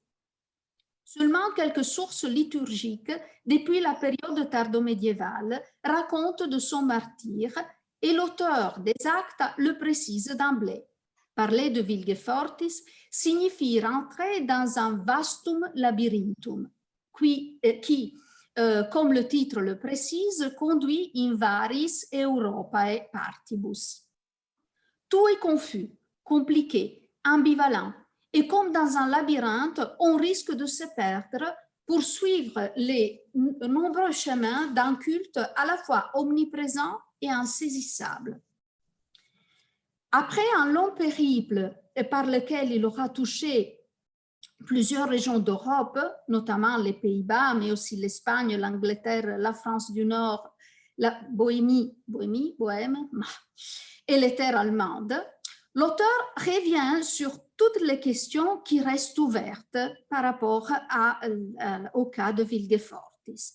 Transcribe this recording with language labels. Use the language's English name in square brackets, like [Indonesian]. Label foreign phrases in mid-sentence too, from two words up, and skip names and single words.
[French] Seulement quelques sources liturgiques depuis la période tardo-médiévale racontent de son martyre et l'auteur des actes le précise d'emblée. Parler de Vilgefortis signifie rentrer dans un [Latin] vastum labyrinthum [French] qui, comme le titre le précise, conduit [Latin] in varis Europae partibus. [French] Tout est confus, compliqué, ambivalent, et comme dans un labyrinthe, on risque de se perdre pour suivre les nombreux chemins d'un culte à la fois omniprésent et insaisissable. Après un long périple par lequel il aura touché plusieurs régions d'Europe, notamment les Pays-Bas, mais aussi l'Espagne, l'Angleterre, la France du Nord, la Bohême et les terres allemandes, l'auteur revient sur toutes les questions qui restent ouvertes par rapport au cas de Vilgefortis.